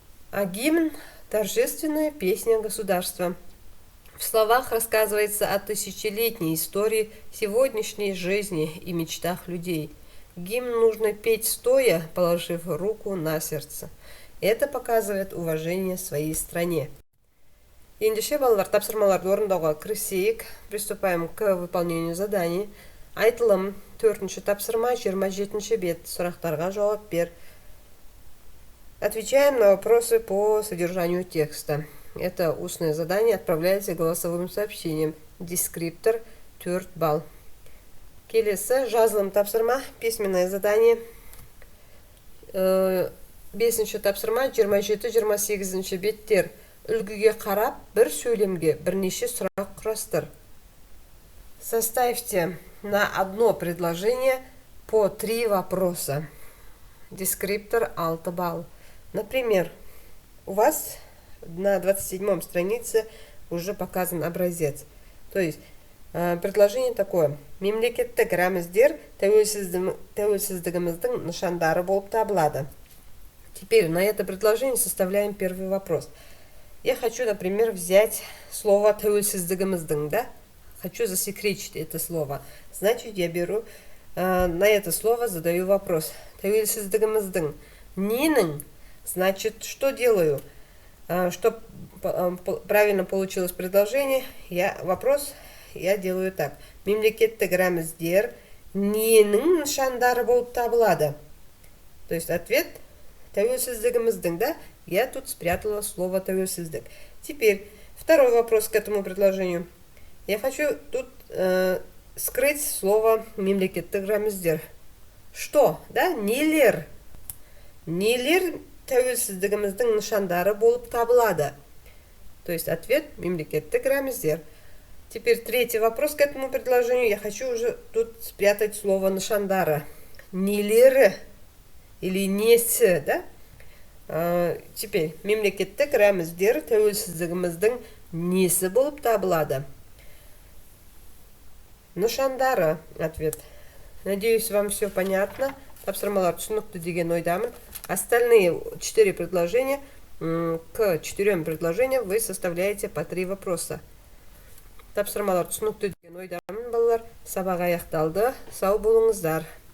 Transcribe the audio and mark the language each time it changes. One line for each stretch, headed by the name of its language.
Russian: А гимн – торжественная песня государства. В словах рассказывается о тысячелетней истории сегодняшней жизни и мечтах людей. Гимн нужно петь стоя, положив руку на сердце. Это показывает уважение своей стране.
Kazakh: Ендеше, балалар, тапсырмаларды орындауға кірісейік.
Russian: Приступаем к выполнению заданий.
Kazakh: Айтылым, 4-ші тапсырма, 27-ші бет. Сұрақтарға жауап бер.
Russian: Отвечаем на вопросы по содержанию текста. Это устное задание отправляется голосовым сообщением.
Kazakh: Дескриптор 4 балл. Келесі жазылым тапсырма,
Russian: письменное задание.
Kazakh: 5-ші тапсырма, 27-28 беттер. Үлгіге қарап, бір сөйлемге бірнеше сұрақ құрастыр.
Russian: Составьте на одно предложение по 3 вопроса. Дескриптор 6 балл. Например, у вас на 27-м странице уже показан образец. То есть Предложение такое.
Kazakh: Мемлекеттік рәміздер тәуелсіздігіміздің нышандары болып табылады.
Russian: Теперь на это предложение составляем первый вопрос. Я хочу, например, взять слово
Kazakh: тәуелсіздігіміздің,
Russian: да? Хочу засекречить это слово. Значит, я беру на это слово, задаю вопрос.
Kazakh: Тәуелсіздігіміздің. Ненің?
Russian: Значит, что делаю? Чтобы правильно получилось предложение, вопрос я делаю так.
Kazakh: Мемлекеттік рәміздер ненің нышандары болып табылады?
Russian: То есть ответ
Kazakh: тәуелсіздігіміздің,
Russian: да? Я тут спрятала слово
Kazakh: тәуелсіздік.
Russian: Теперь второй вопрос к этому предложению. Я хочу тут скрыть слово
Kazakh: мемлекеттік рәміздер.
Russian: Что? Да?
Kazakh: Нелер. Нелер тәуелсіздігіміздің нышандары болып табылады.
Russian: То есть ответ
Kazakh: мемлекеттік рәміздер.
Russian: Теперь третий вопрос к этому предложению. Я хочу уже тут спрятать слово
Kazakh: нышандары. Нелері
Russian: или
Kazakh: несі, да?
Russian: Теперь
Kazakh: мемлекеттік рәміздер тәуелсіздігіміздің несі болып табылады? Нышандары
Russian: ответ. Надеюсь, вам все понятно.
Kazakh: Тапсырмалар түсінікті деген ойдамын.
Russian: Остальные 4 предложения, к 4 предложениям вы составляете по 3 вопроса.
Kazakh: Тапсырмалар түсінікті деген ойдамын, балалар. Сабақ аяқталды. Сау болыңыздар.